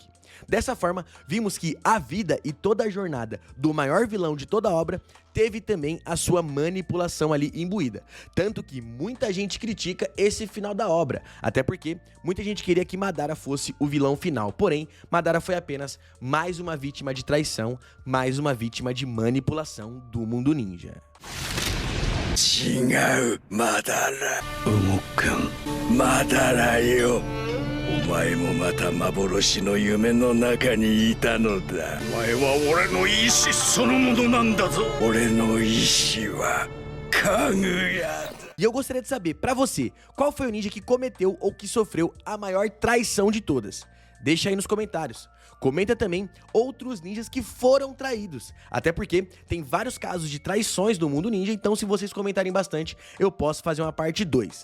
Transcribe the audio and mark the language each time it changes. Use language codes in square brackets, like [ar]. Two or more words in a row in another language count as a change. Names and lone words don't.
[pt] Dessa forma, vimos que a vida e toda a jornada do maior vilão de toda a obra teve também a sua manipulação ali imbuída. Tanto que muita gente critica esse final da obra, até porque muita gente queria que Madara fosse o vilão final. Porém, Madara foi apenas mais uma vítima de traição, mais uma vítima de manipulação do mundo ninja. [ja] 違う、マダラ。動かん、マダラよ。お前もまた幻の夢の中にいたのだ。お前は俺の意志そのものなんだぞ。俺の意志はかぐやだ。 [pt] E eu gostaria de saber, pra você, qual foi o ninja que cometeu ou que sofreu a maior traição de todas? Deixa aí nos comentários. Comenta também outros ninjas que foram traídos. Até porque tem vários casos de traições do mundo ninja, então se vocês comentarem bastante, eu posso fazer uma parte 2.